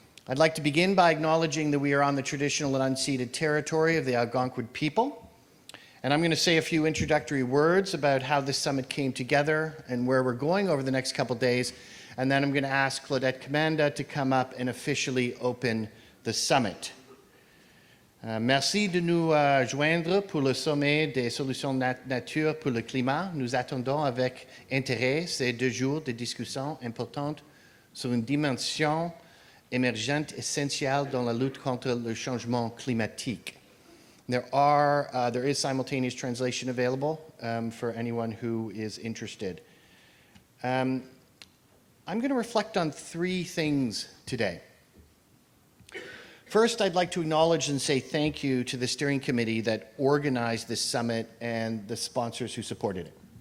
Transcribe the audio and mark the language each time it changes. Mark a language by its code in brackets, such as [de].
[en] I'd like to begin by acknowledging that we are on the traditional and unceded territory of the Algonquin people. And I'm going to say a few introductory words about how this summit came together and where we're going over the next couple days. And then I'm going to ask Claudette Commanda to come up and officially open the summit. [fr] Merci de nous joindre pour le sommet des solutions nature pour le climat. Nous attendons avec intérêt ces 2 jours de discussion importante sur une dimension émergente essentielle dans la lutte contre le changement climatique. [en] There is simultaneous translation available for anyone who is interested. I'm going to reflect on 3 things today. First, I'd like to acknowledge and say thank you to the steering committee that organized this summit and the sponsors who supported it.